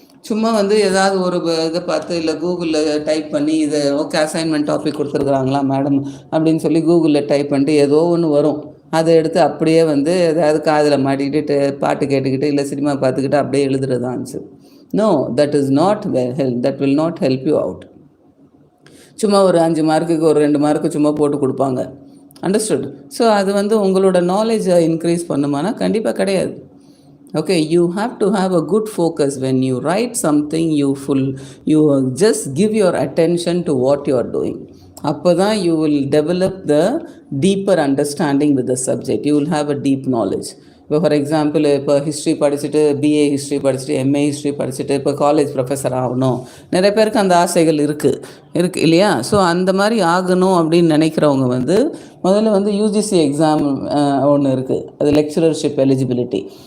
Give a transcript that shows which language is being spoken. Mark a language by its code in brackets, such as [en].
[ta] சும்மா வந்து ஏதாவது ஒரு இதை பார்த்து இல்லை கூகுளில் டைப் பண்ணி இது ஓகே அசைன்மெண்ட் டாபிக் கொடுத்துருக்குறாங்களா மேடம் அப்படின்னு சொல்லி கூகுளில் டைப் பண்ணிட்டு ஏதோ ஒன்று வரும், அதை எடுத்து அப்படியே வந்து ஏதாவது காதில் மாட்டிக்கிட்டு பாட்டு கேட்டுக்கிட்டு இல்லை சினிமா பார்த்துக்கிட்டு அப்படியே எழுதுறது answer. [en] No, that is not that will not help you out. [ta] சும்மா ஒரு 5 மார்க்குக்கு ஒரு 2 மார்க்கு சும்மா போட்டு கொடுப்பாங்க. அண்டர்ஸ்டுட்? ஸோ அது வந்து உங்களோட நாலேஜை இன்க்ரீஸ் பண்ணுமானா கண்டிப்பாக கிடையாது. [en] Okay, you have to have a good focus when you write something. You just give your attention to what you are doing. [ta] அப்போ தான் [en] you will develop the deeper understanding with the subject. You will have a deep knowledge. [ta] இப்போ for example இப்போ history படிச்சுட்டு BA history படிச்சுட்டு MA history படிச்சுட்டு இப்போ college professor ஆகணும், நிறைய பேருக்கு அந்த ஆசைகள் இருக்குது இல்லையா? ஸோ அந்த மாதிரி ஆகணும் அப்படின்னு நினைக்கிறவங்க வந்து முதல்ல வந்து யூஜிசி எக்ஸாம் ஒன்று இருக்குது, அது லெக்சரர்ஷிப் எலிஜிபிலிட்டி.